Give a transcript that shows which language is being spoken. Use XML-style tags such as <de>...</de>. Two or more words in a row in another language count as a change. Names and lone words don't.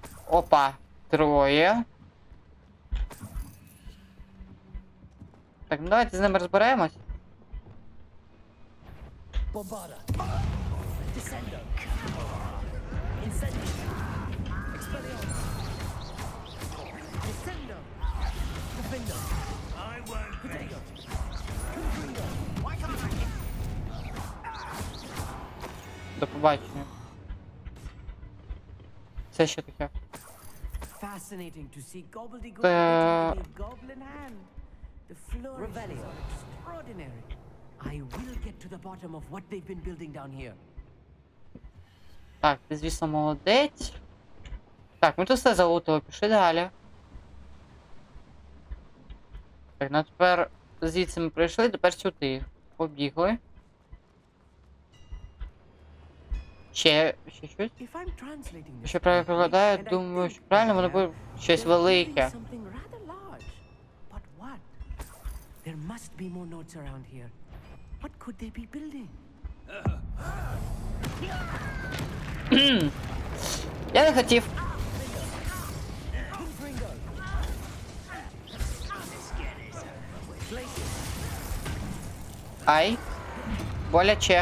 <uk>Опа, троє. Так, ну давайте з ними розберемось.</uk> <en>Bombarda. Descendo. Incendio. Expelliarmus. Descendo. Defendo. I won't Potato. rest. Confringo. Why can't I?</en> <uk>До побачення. Це що таке?</uk> <en>Fascinating to see gobbledygook Uh, in a goblin hand. The flourishes Revelio. are extraordinary. I will get to the bottom of what they've been building down here.</en> <uk>Так, ти, звісно, молодець. Так, ми тут все залутали, пішли далі. Так, ну тепер звідси ми прийшли, тепер сюди. Побігли. Ще щось?</uk> <en>If I'm translating this</en> <uk>Якщо правильно прикладаю,</uk> <en>correctly, and I</en> <uk>думаю,</uk> <en>think</en> <uk>що правильно воно</uk> <en>yeah,</en> <uk>буде щось</uk> <en>they're building</en> <uk>велике.</uk> <en>something rather large. But what? There must be more notes around here. What could they be building?</en> <uk>Я не хотів. Confringo. Ай. Боляче.</uk>